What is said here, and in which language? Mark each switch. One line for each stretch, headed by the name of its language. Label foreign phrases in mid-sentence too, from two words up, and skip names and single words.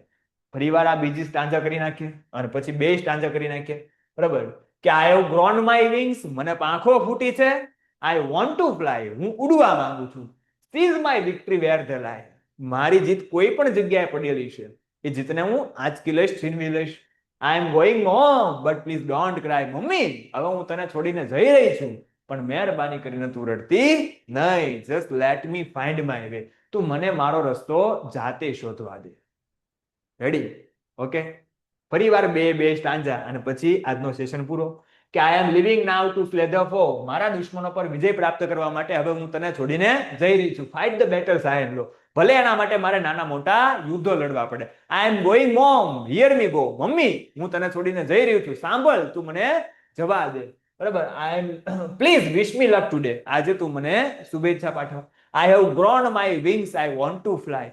Gujarati: ફરીવાર આ બીજી સ્ટાન્જા કરી નાખીએ અને પછી બે સ્ટાન્જા કરી નાખીએ. બરાબર, કે
English: I have grown my wings,
Gujarati: મને પાંખો ફૂટી છે.
English: I want to fly,
Gujarati: હું ઉડવા માંગુ છું.
English: seize my victory where they lie,
Gujarati: મારી જીત કોઈ પણ જગ્યાએ પડેલી છે, એ જીતને હું આંચકી લઈશ, છીનવી લઈશ.
English: I am going home, but please don't cry.
Gujarati: મમ્મી, હવે હું તને છોડીને જઈ રહી છું, પણ મહેરબાની કરીને તું રડતી નહીં.
English: Just let me find my way.
Gujarati: તું મને મારો રસ્તો જાતે શોધવા દે. રેડી? ઓકે, ફરીવાર બે સ્ટાન્જા અને પછી આજનો સેશન પૂરો.
English: કે I am living now to slay the foe.
Gujarati: મારા દુશ્મનો પર વિજય પ્રાપ્ત કરવા માટે હવે હું તને છોડીને જઈ રહી છું.
English: Fight the battles high and low.
Gujarati: ભલે એના માટે મારે નાના મોટા યુદ્ધો લડવા પડે.
English: I am going home, hear me go.
Gujarati: મમ્મી, હું તને છોડીને જઈ રહ્યો છું, સાંભળ, તું મને જવા દે.
English: બરાબર, I am please wish me luck today.
Gujarati: આજે તું મને શુભેચ્છા પાઠવ.
English: I have grown my wings, I want to fly.